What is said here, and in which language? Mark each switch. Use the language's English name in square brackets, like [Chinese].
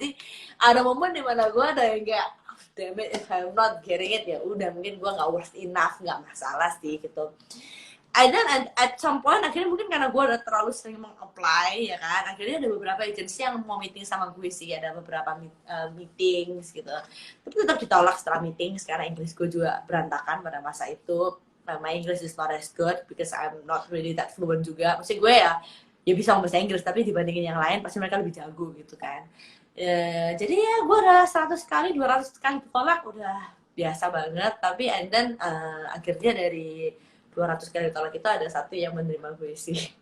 [Indonesian] Jadi ada momen dimana gue ada yang kayak [English] damn it, if I'm not getting it [Indonesian] ya udah, mungkin gue nggak [English] worth enough, [Indonesian] nggak masalah sih gitu. [English] And then at some point [Indonesian] akhirnya mungkin karena gue udah terlalu sering meng-apply ya kan, akhirnya ada beberapa agensi yang mau meeting sama gue sih, ada beberapa meetings gitu, tapi tetap ditolak setelah meeting. Sekarang Inggris gue juga berantakan pada masa itu. [English] My English is not as good because I'm not really that fluent [Indonesian] juga. Maksudnya gue ya bisa ngomong bahasa Inggris, tapi dibandingin yang lain pasti mereka lebih jago gitu kan. Jadi ya gue udah 100 kali 200 kali ditolak udah biasa banget. Tapi [English] and then [Indonesian] akhirnya dari 200 kali tolak itu ada satu yang menerima gue sih.